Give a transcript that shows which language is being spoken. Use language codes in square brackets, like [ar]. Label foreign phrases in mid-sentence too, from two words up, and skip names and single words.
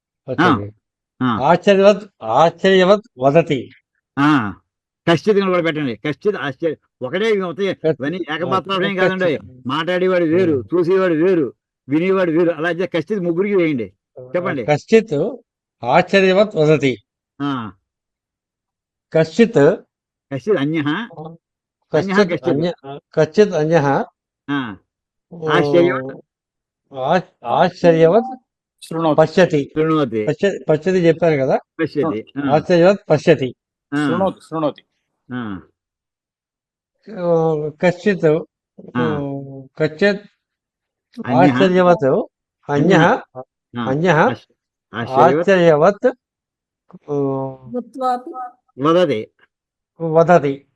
[sa] ఆశ్చర్యవత్ వదతి. [te] కశ్చిత్ కూడా పెట్టండి. [sa] కశ్చిత్ ఆశ్చర్య [te] ఒకటే ఇవన్నీ ఏకపాత్రం కాదండి. మాట్లాడేవాడు వేరు, చూసేవాడు వేరు, వినేవాడు వేరు. అలా అయితే కశ్చిత్ ముగ్గురికి వేయండి. చెప్పండి. [sa] కశ్చిత్ ఆశ్చర్యవత్ వదతి. కశ్చిత్ అన్యః కశ్చిత్ అన్యః ఆశ్చర్యవత్ పశ్యతి. పశ్యతి [te] చెప్పాను కదా. [sa] ఆశ్చర్యవత్ పశ్యతి. శృణోతి. కశ్చిత్ ఆశ్చర్యవత్ అన్యః ఆశ్చర్యవత్ వదతి.